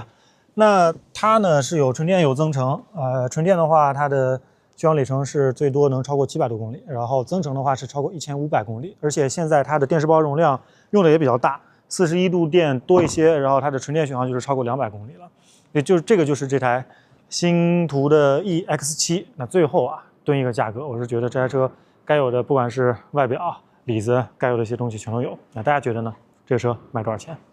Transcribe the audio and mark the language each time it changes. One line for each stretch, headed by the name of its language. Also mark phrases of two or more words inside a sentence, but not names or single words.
Chinese: 那它呢是有純電有增程，純電的話，它的續航里程是最多能超過700多公里，然後增程的話是超過1500公里，而且現在它的電池包容量用的也比較大，41度電多一些，然後它的純電續航就是超過200公里了，也就是這個就是這台星途的 EX7。那最後啊，蹲一個價格，我是覺得這台車該有的不管是外表、裡子，該有的一些東西全都有。那大家覺得呢？這個車賣多少錢？